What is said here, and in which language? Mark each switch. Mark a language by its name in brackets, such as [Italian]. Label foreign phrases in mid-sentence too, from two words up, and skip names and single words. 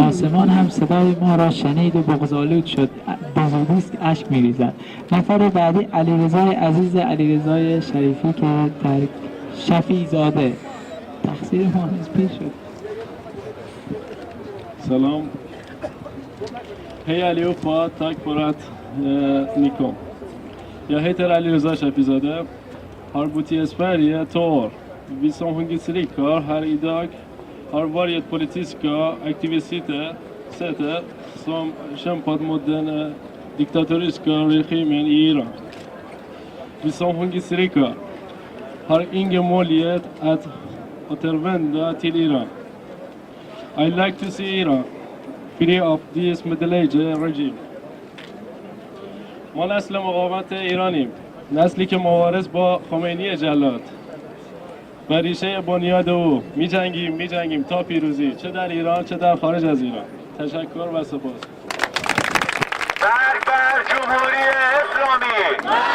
[Persian] آسمان هم صدای ما را شنید و بغض‌آلود شد. بزرگی است که اشک می‌ریزد. نفر بعدی علیرضای عزیز، علیرضای شریفی که در شفیع زاده تقصیر ما از پیش شد. [Swedish] Salam. Hej allihopa, tack för att ni kom. Jag heter Alireza Shafizadeh, har bott i Sverige 2 år. Vi som hungerstrejkar här idag har varit politiska aktivister som kämpat mot den diktatoriska regimen i Iran. Vi som hungerstrejkar har ingen möjlighet att återvända till Iran. [English] I like to see Iran free of this middle-age regime. [Persian] ما نسل مقاومت ایرانیم، نسلی که مبارز با خمینی جلاد و ریشه بنیاد او می‌جنگیم تا پیروزی، چه در ایران چه در خارج از ایران. تشکر و سپاس. مرگ بر جمهوری اسلامی!